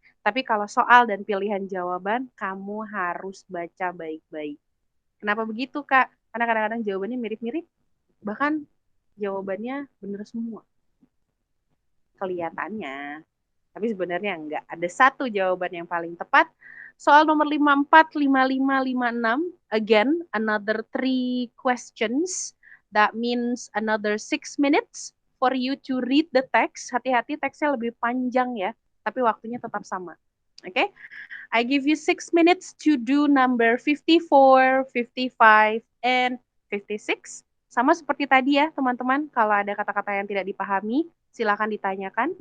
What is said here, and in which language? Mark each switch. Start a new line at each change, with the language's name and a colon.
Indonesian: Tapi kalau soal dan pilihan jawaban, kamu harus baca baik-baik. Kenapa begitu, Kak? Karena kadang-kadang jawabannya mirip-mirip, bahkan jawabannya benar semua. Kelihatannya. Tapi sebenarnya enggak. Ada satu jawaban yang paling tepat. Soal nomor 54, 55, 56.
English: Again, another 3 questions. That means another 6 minutes for you to read the text.
Indonesian: Hati-hati teksnya lebih panjang ya. Tapi waktunya tetap sama. Oke? Okay?
English: I give you 6 minutes to do number 54, 55, and 56.
Indonesian: Sama seperti tadi ya teman-teman. Kalau ada kata-kata yang tidak dipahami, silakan ditanyakan.